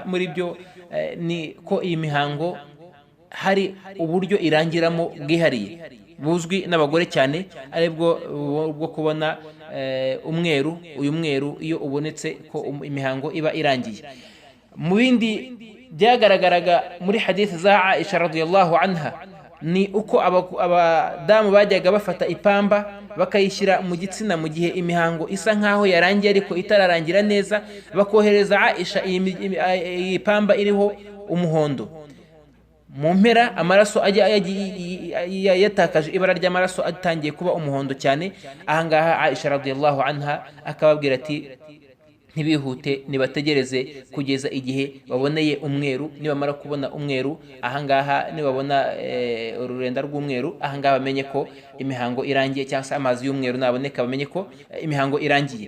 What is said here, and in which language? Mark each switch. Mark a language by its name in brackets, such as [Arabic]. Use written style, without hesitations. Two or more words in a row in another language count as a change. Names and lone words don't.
[Kinyarwanda] Muri byo ni ko iyi mihango hari uburyo irangiramo bwihariye buzwi n'abagore cyane, aribwo bwo kubona umweru. Uyu mweru iyo ubonetse ko imihango iba irangiye. Mu bindi byagaragaraga muri hadith za Aisha [Arabic] رضي الله عنها, [Kinyarwanda] ni uko abadamu bajyaga bafata ipamba bakayishyira mu gitsina mu gihe imihango isa nkaho yarangiye ariko itararangira neza, bakohereza Aisha iyi pamba iriho umuhondo. Mu mpera amaraso yatakaje ibara ry'amaraso, atangiye kuba umuhondo cyane. Ahangaha Aisha [Arabic] رضي الله عنها [Kinyarwanda] akababwira ati ntibihute, nibategereze kugeza igihe baboneye umweru. Nibamara kubona umweru, ahangaha nibabona ururenda rw'umweru, ahangaha bamenye ko imihango irangiye, cyangwa se amazi y'umweru naboneka bamenye ko imihango irangiye.